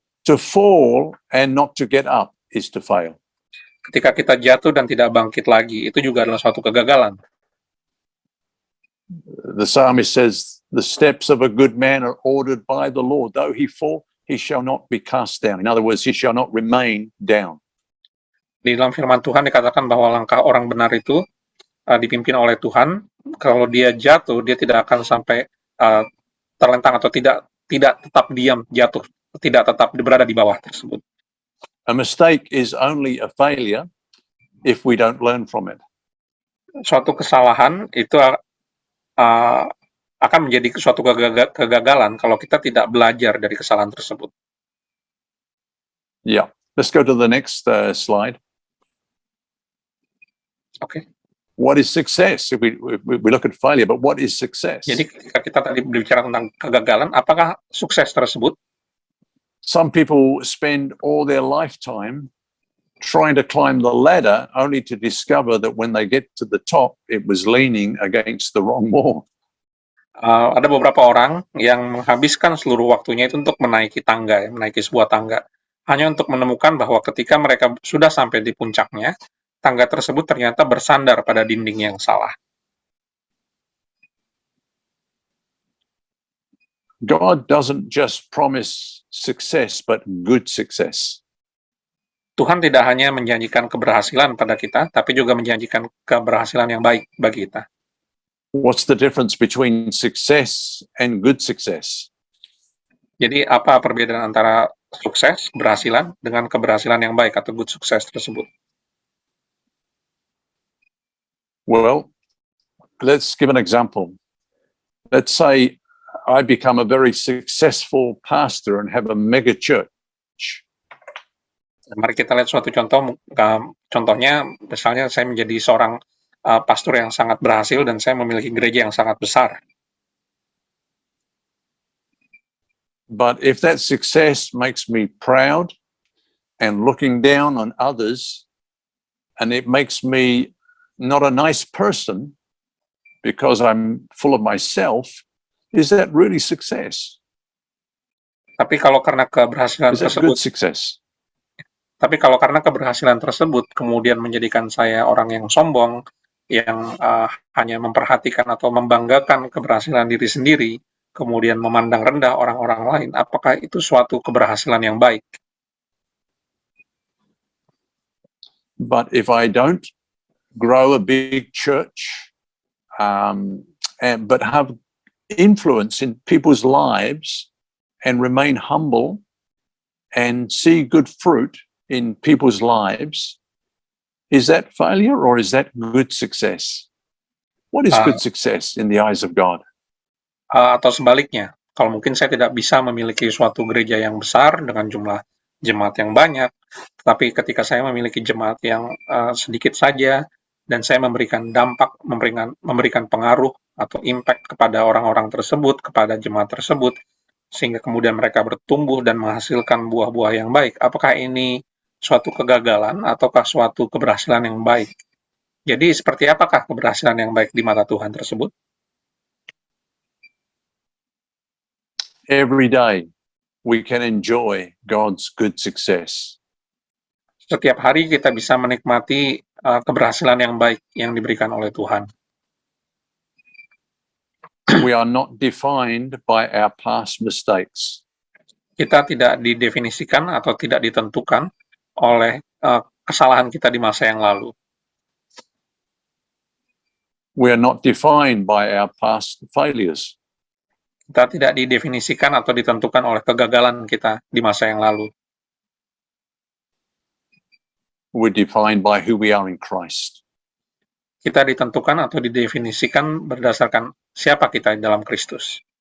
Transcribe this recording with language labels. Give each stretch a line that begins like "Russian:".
English: To fall and not to get up is to fail.
Indonesian: Ketika kita jatuh dan tidak bangkit lagi, itu juga adalah suatu kegagalan.
English: The psalmist says, "The steps of a good man are ordered by the Lord. Though he fall, he shall not be cast down." In other words, he shall not remain down.
Indonesian: Di dalam firman Tuhan dikatakan bahwa langkah orang benar itu dipimpin oleh Tuhan. Kalau dia jatuh, dia tidak akan sampai terlentang atau tidak tetap diam jatuh, tidak tetap berada di bawah tersebut.
English: A mistake is only a failure if we don't learn from it.
Indonesian: Suatu kesalahan itu akan menjadi suatu kegagalan kalau kita tidak belajar dari kesalahan tersebut.
English: Yeah. Let's go to the next slide.
Indonesian: Oke.
English: What is success? If we look at failure, but what is success?
Indonesian: Jadi ketika kita tadi berbicara tentang kegagalan, apakah sukses tersebut?
English: Some people spend all their lifetime trying to climb the ladder only to discover that when they get to the top, it was leaning against the wrong wall.
Indonesian: Ada beberapa orang yang menghabiskan seluruh waktunya itu untuk menaiki tangga, menaiki sebuah tangga, hanya untuk menemukan bahwa ketika mereka sudah sampai di puncaknya, tangga tersebut ternyata bersandar pada dinding yang salah.
English: God doesn't just promise success, but good success.
Indonesian: Tuhan tidak hanya menjanjikan keberhasilan pada kita, tapi juga menjanjikan keberhasilan yang baik bagi kita.
English: What's the difference between success and good success?
Indonesian: Jadi apa perbedaan antara sukses, keberhasilan, dengan keberhasilan yang baik atau
English: good success
Indonesian: tersebut?
English: Well, let's give an example. Let's say I become a very successful pastor and have a mega church.
Indonesian: Mari kita lihat suatu contoh. Contohnya, misalnya saya menjadi seorang pastor yang sangat berhasil dan saya memiliki gereja yang sangat besar.
English: But if that success makes me proud and looking down on others, and it makes me not a nice person because I'm full of myself, is that really success?
Indonesian: Tapi kalau karena keberhasilan
English: Is that
Indonesian: tersebut,
English: good success?
Indonesian: Tapi kalau karena keberhasilan tersebut kemudian menjadikan saya orang yang sombong, yang hanya memperhatikan atau membanggakan keberhasilan diri sendiri, kemudian memandang rendah orang-orang lain, apakah itu suatu keberhasilan yang baik?
English: But if I don't grow a big church, but have influence in people's lives and remain humble and see good fruit in people's lives, is that failure or is that good success? What is good success in the eyes of God?
Indonesian: Atau sebaliknya, kalau mungkin saya tidak bisa memiliki suatu gereja yang besar dengan jumlah jemaat yang banyak, tetapi ketika saya memiliki jemaat yang sedikit saja, dan saya memberikan dampak, memberikan pengaruh atau impact kepada orang-orang tersebut, kepada jemaat tersebut, sehingga kemudian mereka bertumbuh dan menghasilkan buah-buah yang baik, apakah ini suatu kegagalan ataukah suatu keberhasilan yang baik? Jadi seperti apakah keberhasilan yang baik di mata Tuhan tersebut?
English: Every day we can enjoy God's good success.
Indonesian: Setiap hari kita bisa menikmati keberhasilan yang baik yang diberikan oleh Tuhan.
English: We are not defined by our past mistakes.
Indonesian: Kita tidak didefinisikan atau tidak ditentukan oleh kesalahan kita di masa yang lalu.
English: We are not defined by our past failures.
Indonesian: Kita tidak didefinisikan atau ditentukan oleh kegagalan kita di masa yang lalu.
English: We're defined by who we are in Christ.
Indonesian: Kita ditentukan atau didefinisikan berdasarkan siapa kita di dalam Kristus.